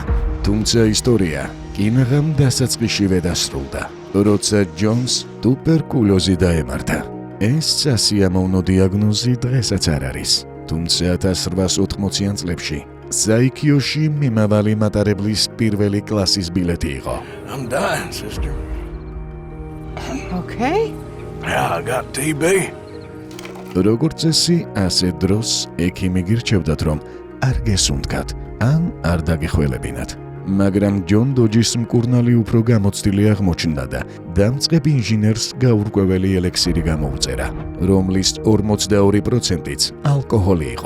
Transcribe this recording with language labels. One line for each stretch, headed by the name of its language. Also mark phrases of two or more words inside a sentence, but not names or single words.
Georgian: თუმცა ისტორია კინაღამ დასაწყისშივე დასრულდა, როცა ჯონს ტუბერკულოზი დაემართა. ეს სასიამოვნო დიაგნოზი დღესაც არ არის, თუმცა 1880-იან წლებში საიქიოში მიმავალი მატარებლის პირველი კლასის ბილეთი იყო.
English: I'm dying, sister. Okay. Yeah, I got TB.
Georgian: როგორც წესი, ასე დროს ექიმი გირჩევდათ, რომ არ გესუნთქათ, ან არ დაგეხველებინათ. მაგრამ ჯონ დოჯის მკურნალი უფრო გამოცდილი აღმოჩნდა და დამწყებ ინჟინერს გაურკვეველი ელექსირი გამოუწერა, რომლის 42%-იც ალკოჰოლი იყო.